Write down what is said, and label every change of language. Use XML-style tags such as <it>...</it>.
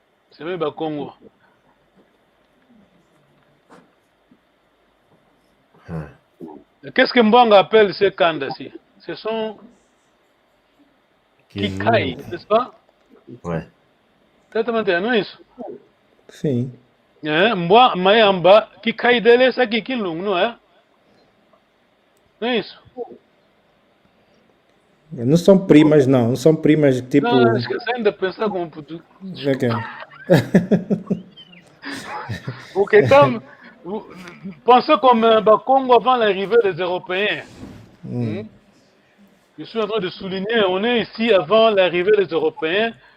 <fr>C'est même Bakongo. Qu'est-ce que Mbwanga appelle ces Kanda-ci? Ce sont Kikai, n'est-ce pas? Ouais.</fr> <pt>Não é isso? Sim. Mayamba, Kikai dele é essa aqui, Kilung, não é? Não é isso? Não são primas, não. Não são primas tipo. Não, esqueci ainda de pensar como.</pt> <fr>Porque então, pensez comme Bakongo avant l'arrivée des Européens. Je suis en train de souligner, on est ici avant l'arrivée des Européens.</fr>